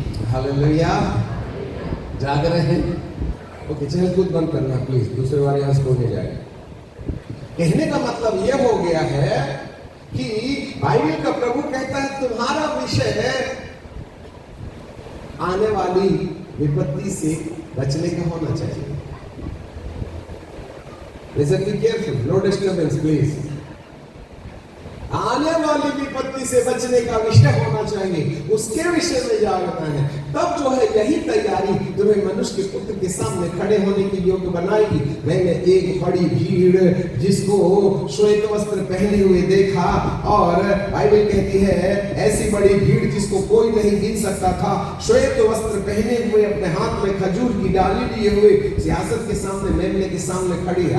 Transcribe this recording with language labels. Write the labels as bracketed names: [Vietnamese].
[Hindi] Hallelujah, जाग रहे हैं? ओके, चल कूद बंद करना प्लीज, दूसरे बार यहाँ से हो जाए। कहने का मतलब यह हो गया है कि बाइबल का प्रभु कहता है, तुम्हारा विषय है आने वाली विपत्ति से बचने का होना चाहिए। [English] Listen, be careful, no disturbance, please. [Hindi] आने वाली विपत्ति से बचने का विषय होना चाहिए, उसके विषय में जागना है। तब जो है यही तैयारी तुम्हें मनुष्य के पुत्र के सामने खड़े होने के योग्य बनाएगी। मैंने एक बड़ी भीड़ जिसको श्वेत वस्त्र पहने हुए देखा, और बाइबल कहती है ऐसी बड़ी भीड़ जिसको कोई नहीं गिन सकता था, श्वेत वस्त्र पहने हुए, अपने हाथ में खजूर की डाली लिए हुए, सियासत के सामने, मेमने के सामने खड़ी है।